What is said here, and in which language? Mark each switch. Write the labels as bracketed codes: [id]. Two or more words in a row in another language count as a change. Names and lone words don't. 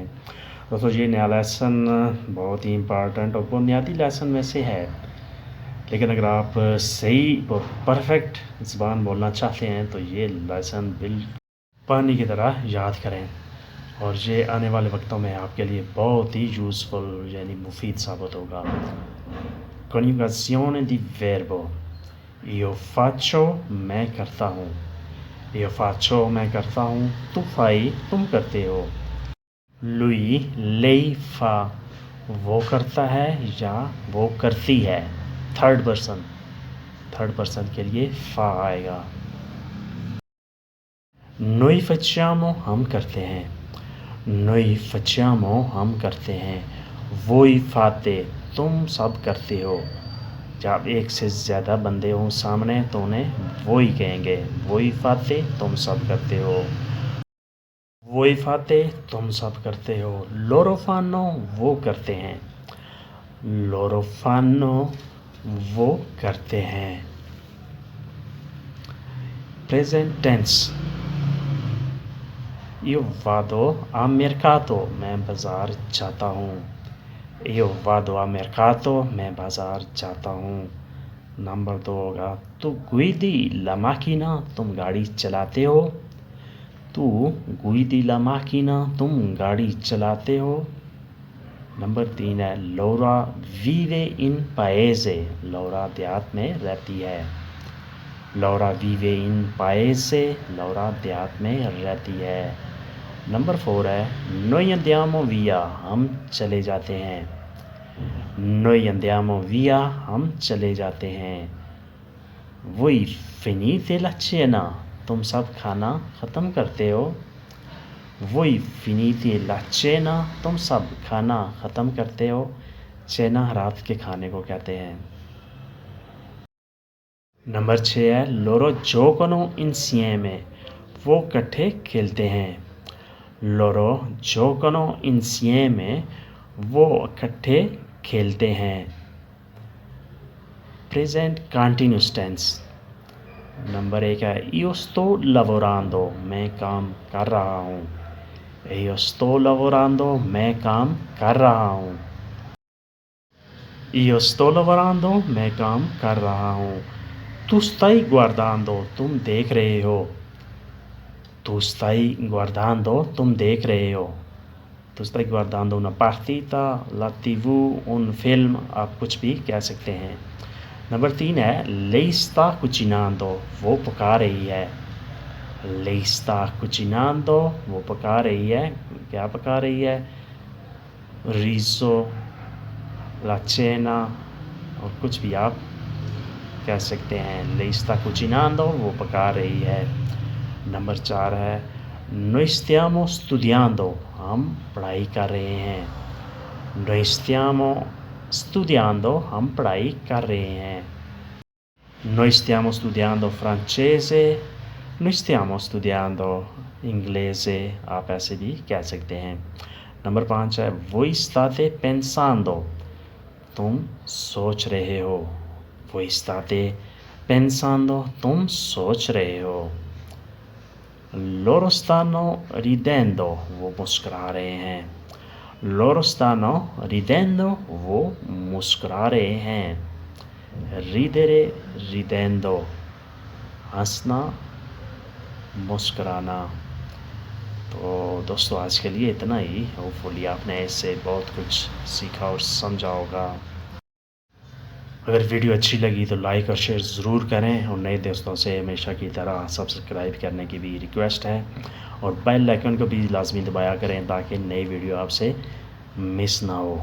[hi] दोस्तों, ये नया लेसन बहुत ही इम्पॉर्टेंट और बुनियादी लेसन में से है, लेकिन अगर आप सही और परफेक्ट ज़बान बोलना चाहते हैं तो ये लेसन बिल पानी की तरह याद करें, और ये आने वाले वक्तों में आपके लिए बहुत ही यूज़फुल यानी मुफीद साबित होगा। [it] Coniugazione di verbo: io faccio, [hi] मैं करता हूँ। [it] io faccio, [hi] मैं करता हूँ। [it] tu fai, [hi] तुम करते हो। [it] lui, lei fa, [hi] वो करता है या वो करती है। [en] third person [hi] के लिए fa आएगा। [it] noi facciamo, [hi] हम करते हैं। [it] noi facciamo, [hi] हम करते हैं। [it] voi fate, [hi] तुम सब करते हो। जब एक से ज़्यादा बंदे हों सामने तो उन्हें वो ही कहेंगे। [it] voi fate, [hi] तुम सब करते हो। [it] voi fate, [hi] तुम सब करते हो। [it] loro fanno, [hi] वो करते हैं। [it] loro fanno, [hi] वो करते हैं। [en] present tense: [it] io vado a mercato, [hi] मैं बाज़ार जाता हूँ। [it] io vado a mercato, [hi] मैं बाज़ार जाता हूँ। नंबर 2 होगा [it] tu guidi la macchina, [hi] तुम गाड़ी चलाते हो। [it] tu guidi la macchina, [hi] तुम गाड़ी चलाते हो। नंबर 3 है [it] Laura vive in paese, [hi] लौरा देहात में रहती है। [it] Laura vive in paese, [hi] लौरा देहात में रहती है। नंबर 4 है [it] noi andiamo via, [hi] हम चले जाते हैं। [it] noi andiamo via, [hi] हम चले जाते हैं। [it] voi finite la cena, [hi] तुम सब खाना ख़त्म करते हो। [it] voi finite la cena, [hi] तुम सब खाना ख़त्म करते हो। cena रात के खाने को कहते हैं। नंबर 6 है [it] loro giocano insieme, [hi] वो इकट्ठे खेलते हैं। [it] loro giocano insieme, [hi] वो इकट्ठे खेलते हैं। [en] present continuous tense: [hi] नंबर 1 है [it] io sto lavorando, [hi] मैं काम कर रहा हूँ। [it] io sto lavorando, [hi] मैं काम कर रहा हूँ। [it] io sto lavorando, [hi] मैं काम कर रहा हूँ। [it] tu stai guardando, [hi] तुम देख रहे हो। [it] tu stai guardando, [hi] तुम देख रहे हो। [it] tu stai guardando una partita, la TV, un film, [hi] आप कुछ भी कह सकते हैं। नंबर 3 है [it] lei sta cucinando, [hi] वो पका रही है। [it] lei sta cucinando, [hi] वो पका रही है। क्या पका रही है? [it] riso, la cena, [hi] और कुछ भी आप कह सकते हैं। [it] lei sta cucinando, [hi] वो पका रही है। नंबर 4 है [it] noi stiamo studiando, [hi] हम पढ़ाई कर रहे हैं। [it] noi stiamo studiando, [hi] हम पढ़ाई कर रहे हैं। [it] noi stiamo studiando francese, noi stiamo studiando inglese, [hi] आप ऐसे भी कह सकते हैं। नंबर 5 है [it] voi state pensando, [hi] तुम सोच रहे हो। [it] voi state pensando, [hi] तुम सोच रहे हो। [it] loro stanno ridendo, [hi] वो मुस्कुरा रहे हैं। [it] loro stanno ridendo, [hi] वो मुस्कुरा रहे हैं। [it] ridere, ridendo, [hi] हंसना, मुस्कुराना। तो दोस्तों, आज के लिए इतना ही। होपफुली आपने इससे बहुत कुछ सीखा और समझा होगा। अगर वीडियो अच्छी लगी तो लाइक और शेयर ज़रूर करें, और नए दोस्तों से हमेशा की तरह सब्सक्राइब करने की भी रिक्वेस्ट है, और [en] bell icon [hi] को भी लाजमी दबाया करें ताकि नई वीडियो आपसे मिस ना हो।